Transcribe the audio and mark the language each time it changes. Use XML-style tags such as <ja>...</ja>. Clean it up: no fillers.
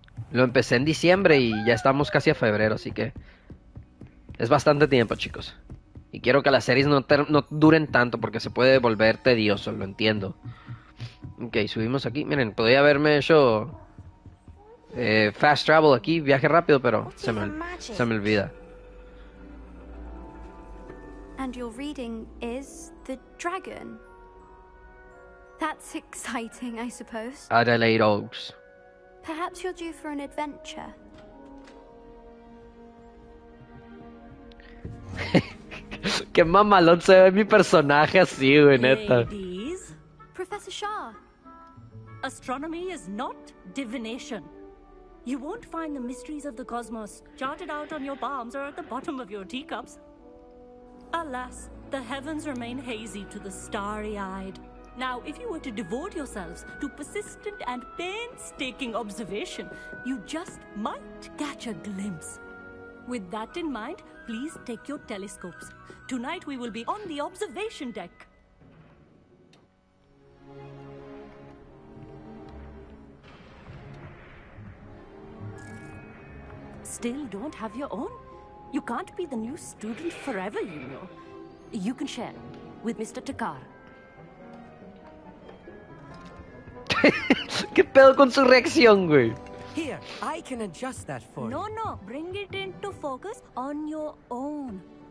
<es>Lo empecé en diciembre y ya estamos casi a febrero, así que es bastante tiempo, chicos. Y quiero que las series no duren tanto porque se puede volver tedioso, lo entiendo. Ok, subimos aquí. Miren, podría haberme hecho fast travel aquí, viaje rápido, pero se me olvida.</es> <en>And your reading is The Dragon. That's exciting, I suppose. Adelaide Oaks. Perhaps you're due for an adventure.</en> <es>Qué mamalón se ve mi personaje así, güey, neta.</es> <en>Ladies, Professor Shah. astronomy is not divination. You won't find the mysteries of the cosmos charted out on your palms or at the bottom of your teacups. Alas, the heavens remain hazy to the starry-eyed. Now, if you were to devote yourselves to persistent and painstaking observation, you just might catch a glimpse. With that in mind, please take your telescopes. Tonight we will be on the observation deck. Still don't have your own? You can't be the new student forever, you know. You can share with Mr. Takar.</en> <es>¿Qué pedo con su reacción, güey?</es> <en>Here, I can adjust that for you. No, bring it into focus on your own.</en>